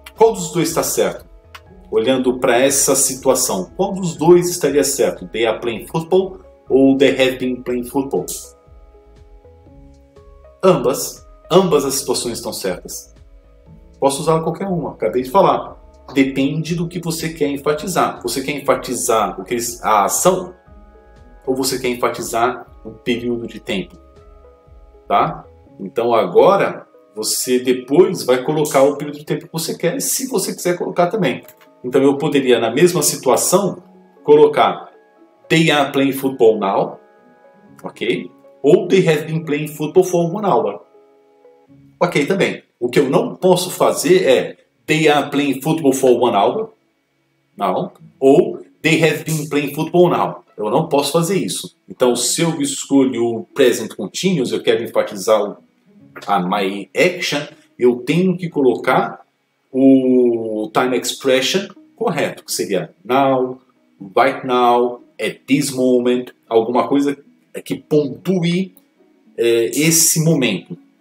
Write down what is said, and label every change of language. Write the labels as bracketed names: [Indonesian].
[Portuguese] Qual dos dois está certo? Olhando para essa situação, qual dos dois estaria certo? [English] They are playing football ou they have been playing football? [Portuguese] Ambas as situações estão certas. Posso usar qualquer uma, acabei de falar. Depende do que você quer enfatizar. Você quer enfatizar a ação ou você quer enfatizar o período de tempo? Tá? Então agora você depois vai colocar o período de tempo que você quer, se você quiser colocar também. Então eu poderia, na mesma situação, colocar [English] they are playing football now, [Portuguese] ok? [English] Ou they have been playing football for 1 hour. [Portuguese] Ok, também. O que eu não posso fazer é [English] they are playing football for 1 hour, [Portuguese] não. [English] Ou they have been playing football now. [Portuguese] Eu não posso fazer isso. Então, se eu escolho o present continuous, eu quero enfatizar a [English] my action, [Portuguese] eu tenho que colocar o time expression correto, que seria [English] now, right now, at this moment, [Portuguese] alguma coisa que pontue esse momento.